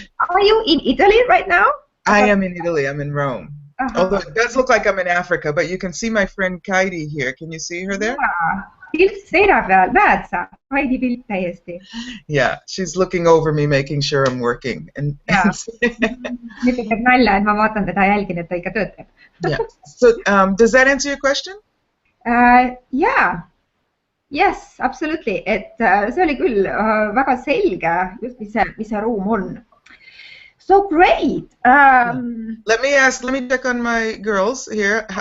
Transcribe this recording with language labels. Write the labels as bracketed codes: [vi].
[en] Are you in Italy right now? I am in Italy. I'm in Rome. Although it does look like I'm in Africa, but you can see my friend Kaidi here. Can you see her there? [et] Pilt seina peal, näed sa? Kaidi pilt täiesti. [en] Yeah, she's looking over me, making sure I'm working. And [et] nüüd teeb nalja, et ma vaatan teda ja jälgin, et ta ikka töötab. [en] Yeah. So, does that answer your question? Yeah. Yes, absolutely. [et] Et see oli küll väga selge, just mis see ruum on. [en] So great. Let me check on my girls here.